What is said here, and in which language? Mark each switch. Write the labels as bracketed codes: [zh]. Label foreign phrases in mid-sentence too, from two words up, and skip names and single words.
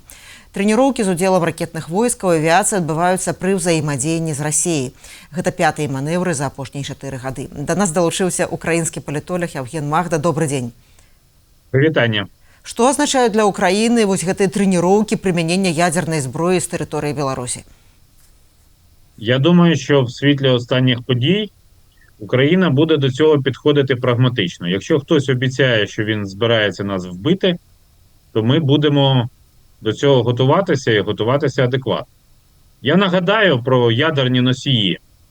[be] Трэніроўкі з удзелам ракетных войскаў і авіяцыі адбываюцца пры ўзаемадзеянні з Расіяй. Гэта пятыя манеўры за апошнія 4 гады. Да нас далучыўся украінскі палітолог Евген Магда. [uk] Добрый дзень. [be] Прывітанне. Што азначаюць для Украіны вось гэтыя трэніроўкі прымянення ядзернай зброі з тэрыторыі Беларусі? [uk] Я думаю, що в світлі останніх подій Україна буде до цього підходити прагматично. Якщо хтось обіцяє, що він збирається нас вбити, то ми будемо до цього готуватися і готуватися адекватно. Я нагадаю про ядерні носії.